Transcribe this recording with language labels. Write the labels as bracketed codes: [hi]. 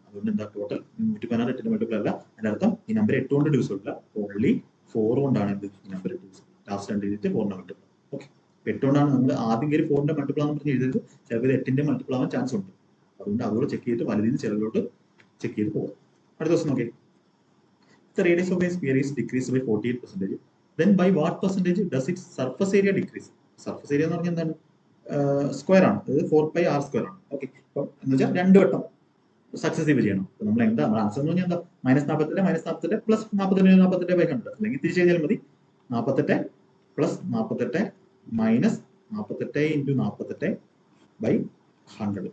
[ml] അതുകൊണ്ട് എന്താ total 116 8ന്റെ multiple അല്ല. അതിന്റെ അർത്ഥം ഈ നമ്പർ 8 കൊണ്ട് ഡിവിസിബിൾ അല്ല, ഓൺലി 4 കൊണ്ടാണ് എന്ത് ഈ number divisible. Last 2 digit 4ന്റെ multiple. Okay, 8 കൊണ്ടാണ് നമ്മൾ ആദ്യം കയറി 4ന്റെ മൾട്ടിപ്പിൾ ആണെന്ന് പറഞ്ഞ് എഴുതിയത്. ചിലപ്പോൾ 8ന്റെ മൾട്ടിപ്പിൾ ആവാൻ ചാൻസ് ഉണ്ട്. അതുകൊണ്ട് അതുകൂടെ ചെക്ക് ചെയ്തിട്ട് വലുതിന് ചെറുതിലോട്ട് ചെക്ക് ചെയ്ത് പോകാം. അടുത്ത ദിവസം നോക്കി, [en] the radius of a sphere is decreased by 48%. Then by what percentage does its surface area decrease? [ml] Surface area എന്ന് പറഞ്ഞാൽ എന്താണ്, സ്ക്വയർ ആണ്, അതായത് 4πr² ആണ്. ഓക്കെ, അപ്പൊ എന്ന് വെച്ചാൽ 2 വട്ടം സക്സസീവ് ചെയ്യണം. അപ്പൊ നമ്മൾ എന്താ ആൻസർ എന്ന് പറഞ്ഞാൽ എന്താ, -48 പ്ലസ് 48 48/100, അല്ലെങ്കിൽ തിരിച്ചു കഴിഞ്ഞാൽ മതി 48 പ്ലസ് 48 മൈനസ് 48 ഇൻറ്റു 48/100.